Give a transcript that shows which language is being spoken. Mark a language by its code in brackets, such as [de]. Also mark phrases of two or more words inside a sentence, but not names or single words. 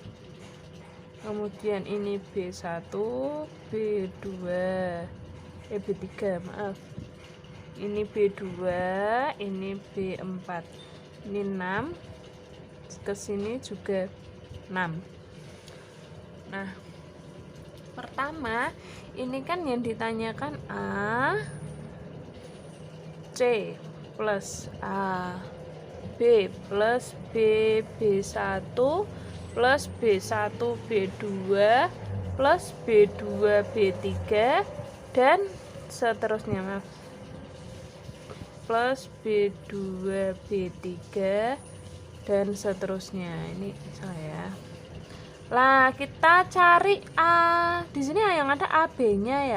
[id] Kemudian ini B1, B2, B3, maaf. Ini B2, ini B4. Ini 6. Ke sini juga 6. Nah, pertama ini kan yang ditanyakan A, C plus A, B plus B, B1 plus B1 B2 plus B2 B3 dan seterusnya, maaf, plus B2 B3 dan seterusnya. Ini saya. Lah, kita cari A. Di sini yang ada AB-nya ya.